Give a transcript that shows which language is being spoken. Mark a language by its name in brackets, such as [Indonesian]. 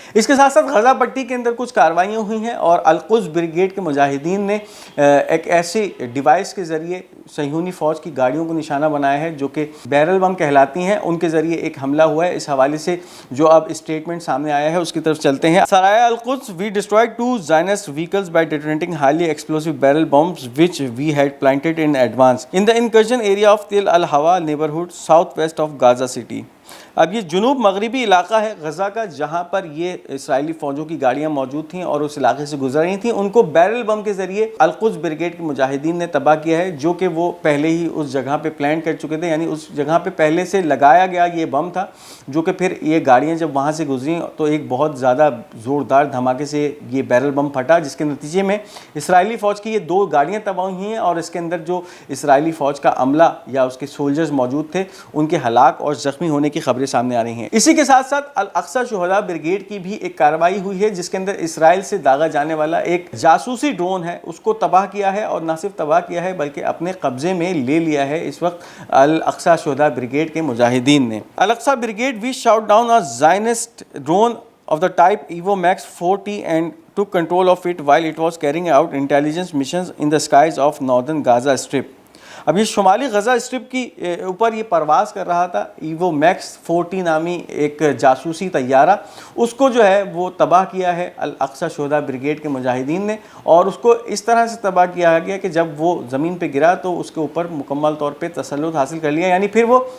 [Urdu] اس کے ساتھ ساتھ غزہ پٹی کے اندر کچھ کارروائیاں ہوئی ہیں اور القدس بریگیڈ کے مجاہدین نے ایک ایسی ڈیوائس کے ذریعے صہیونی فوج کی گاڑیوں کو نشانہ بنایا ہے جو کہ بیرل بم کہلاتی ہیں, ان کے ذریعے ایک حملہ ہوا ہے. اس حوالے سے جو اب اسٹیٹمنٹ سامنے آیا ہے اس کی طرف چلتے ہیں. [English] سرائے القدس, we destroyed 2 Zionist vehicles by detonating highly explosive barrel bombs which we had planted in advance in the incursion area of Tel Al-Hawa neighborhood southwest of Gaza City. [Urdu] اب یہ جنوب مغربی علاقہ ہے غزہ کا جہاں پر یہ اسرائیلی فوجوں کی گاڑیاں موجود تھیں اور اس علاقے سے گزر رہی تھیں. ان کو بیرل بم کے ذریعے القدس بریگیڈ کے مجاہدین نے تباہ کیا ہے جو کہ وہ پہلے ہی اس جگہ پہ پلان کر چکے تھے. یعنی اس جگہ پہ پہلے سے لگایا گیا یہ بم تھا جو کہ پھر یہ گاڑیاں جب وہاں سے گزریں تو ایک بہت زیادہ زوردار دھماکے سے یہ بیرل بم پھٹا جس کے نتیجے میں اسرائیلی فوج کی یہ 2 گاڑیاں تباہ ہوئی ہیں اور اس کے اندر جو اسرائیلی فوج کا عملہ یا اس کے سولجرز موجود تھے ان کے ہلاک اور زخمی ہونے کی خبریں سامنے آ رہی ہیں. اسی کے ساتھ ساتھ الاقصی شہداء بریگیڈ کی بھی ایک کارروائی ہوئی ہے جس کے اندر اسرائیل سے داغا جانے والا ایک جاسوسی ڈرون ہے اس کو تباہ کیا ہے اور نہ صرف تباہ کیا ہے بلکہ اپنے قبضے میں لے لیا ہے اس وقت الاقصی شہداء بریگیڈ کے مجاہدین نے. Al-Aqsa brigade [English] We shot down a Zionist drone of the type Evo Max 4T and took control of it while it was carrying out intelligence missions in the skies of northern Gaza Strip. [Urdu] اب یہ شمالی Gaza strip کی اوپر یہ پرواز کر رہا تھا ایوو میکس 40 نامی ایک جاسوسی طیارہ، اس کو جو ہے وہ تباہ کیا ہے الاقصی شہداء بریگیڈ کے مجاہدین نے، اور اس کو اس طرح سے تباہ کیا گیا کہ جب وہ زمین پہ گرا تو اس کے اوپر مکمل طور پہ تسلط حاصل کر لیا، یعنی پھر وہ